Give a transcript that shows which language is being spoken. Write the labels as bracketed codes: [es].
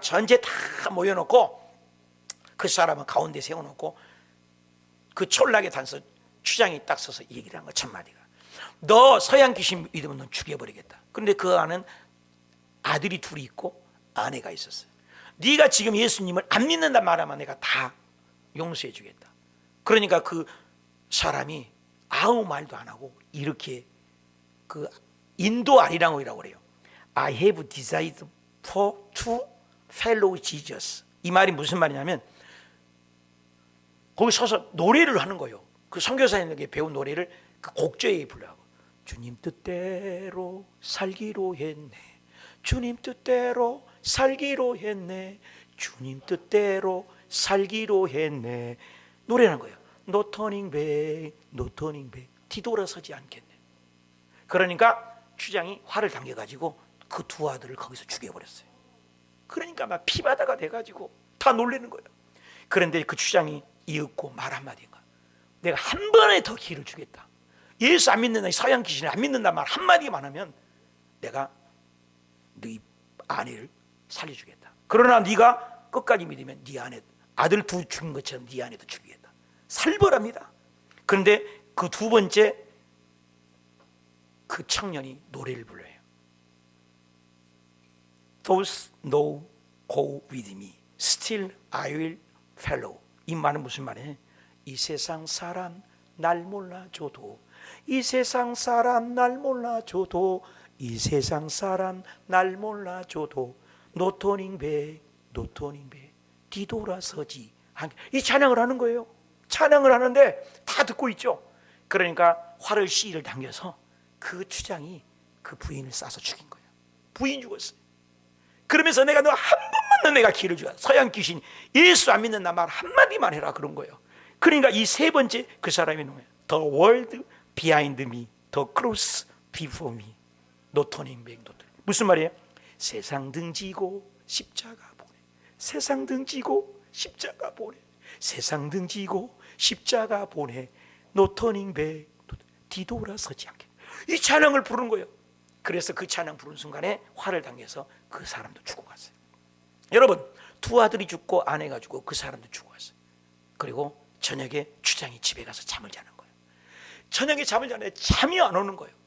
[ko] 전체 다 모여놓고 그 사람은 가운데 세워놓고 그 촌락에 단서 추장이 딱 서서 얘기를 한 거 첫마디가 너 서양 귀신 믿으면 넌 죽여버리겠다. 그런데 그 안은 아들이 둘이 있고 아내가 있었어요. 네가 지금 예수님을 안 믿는다 말하면 내가 다 용서해 주겠다. 그러니까 그 사람이 아무 말도 안 하고 이렇게 그 인도 아리랑어라고 그래요. [en] I have decided for to follow Jesus. [ko] 이 말이 무슨 말이냐면 거기 서서 노래를 하는 거예요. 그 선교사님에게 배운 노래를 그 곡조에 불러요. 주님 뜻대로 살기로 했네. 주님 뜻대로 살기로 했네. 주님 뜻대로 살기로 했네. 노래하는 거예요. [en] No turning back, no turning back. [ko] 뒤돌아서지 않겠네. 그러니까 추장이 화를 당겨가지고 그 두 아들을 거기서 죽여버렸어요. 그러니까 막 피바다가 돼가지고 다 놀라는 거예요. 그런데 그 추장이 이윽고 말 한마디인가. 내가 한 번에 더 기회를 주겠다. 예수 안 믿는다, 서양 귀신을 안 믿는다 말 한마디만 하면 내가 네 아내를 살려주겠다. 그러나 네가 끝까지 믿으면 네 아내, 아들 두 죽인 것처럼 네 아내도 죽이겠다. 살벌합니다. 그런데 그 두 번째 그 청년이 노래를 불러요. [en] Those no go with me, still I will follow. [ko] 이 말은 무슨 말이에요? 이 세상 사람 날 몰라줘도, 이 세상 사람 날 몰라줘도, 이 세상 사람 날 몰라줘도 [en] No turning back, no turning back. [ko] 뒤돌아서지 않게. 이 찬양을 하는 거예요. 찬양을 하는데 다 듣고 있죠. 그러니까 활을 씨를 당겨서 그 추장이 그 부인을 쏴서 죽인 거예요. 부인 죽었어요. 그러면서 내가 너 한 번만 더 내가 기회를 주라. 서양 귀신 예수 안 믿는다 말 한마디만 해라 그런 거예요. 그러니까 이 세 번째 그 사람이 누구예요? [en] The world behind me, the cross before me, no turning back, no turning. [ko] 무슨 말이에요? 세상 등지고 십자가 보내. 세상 등지고 십자가 보내. 세상 등지고 십자가 보내. [en] No turning back, [ko] 뒤돌아서지 않게. 이 찬양을 부르는 거예요. 그래서 그 찬양 부른 순간에 활을 당겨서 그 사람도 죽어갔어요. 여러분, 두 아들이 죽고 아내가 죽고 그 사람도 죽어갔어요. 그리고 저녁에 추장이 집에 가서 잠을 자는 거예요. 저녁에 잠을 자는데 잠이 안 오는 거예요.